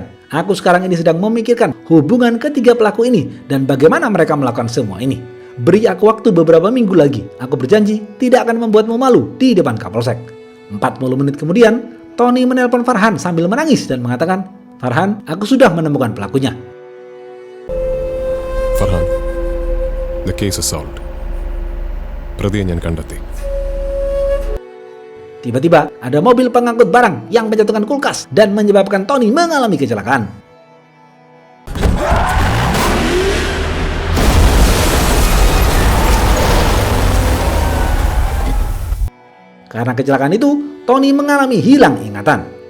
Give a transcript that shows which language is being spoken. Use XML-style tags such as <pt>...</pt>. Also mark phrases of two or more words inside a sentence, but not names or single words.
<id>Aku sekarang ini sedang memikirkan hubungan ketiga pelaku ini dan bagaimana mereka melakukan semua ini. Beri aku waktu beberapa minggu lagi. Aku berjanji tidak akan membuatmu malu di depan Kapolsek. 40 menit kemudian, Tony menelpon Farhan sambil menangis dan mengatakan, Farhan, aku sudah menemukan pelakunya. Farhan,</id> <en>the case is solved.</en> <ml>പ്രതിയെ ഞാൻ കണ്ടെത്തി.</ml> <id>Tiba-tiba ada mobil pengangkut barang yang menjatuhkan kulkas dan menyebabkan Tony mengalami kecelakaan. Karena kecelakaan itu, Tony mengalami hilang ingatan.</id>